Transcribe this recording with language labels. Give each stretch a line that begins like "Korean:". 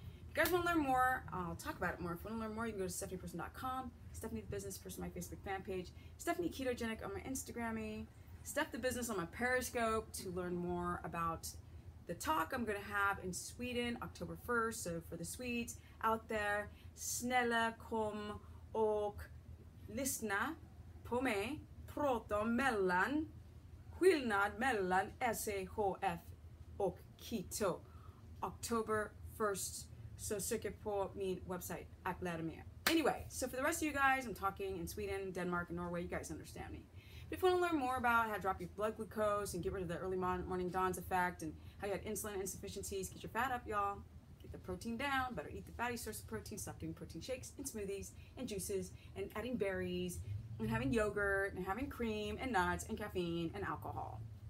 English: If you guys want to learn more, I'll talk about it more. If you want to learn more, you can go to stephanieperson.com, Stephanie the Business Person, my Facebook fan page, Stephanie Ketogenic on my Instagram, Steph the Business on my Periscope to learn more about the talk I'm going to have in Sweden, October 1st. So for the Swedes out there,
Swedish: snälla kom och lyssna på mig. Prata om skillnad mellan SEHF och Keto. October 1st. So söker på min website att lära mer.
English: Anyway, so for the rest of you guys, I'm talking in Sweden, Denmark, and Norway. You guys understand me. But if you want to learn more about how to drop your blood glucose and get rid of the early morning dawns effect and how you had insulin insufficiencies, get your fat up, y'all. Get the protein down. Better eat the fatty source of protein. Stop doing protein shakes and smoothies and juices and adding berries and having yogurt and having cream and nuts and caffeine and alcohol.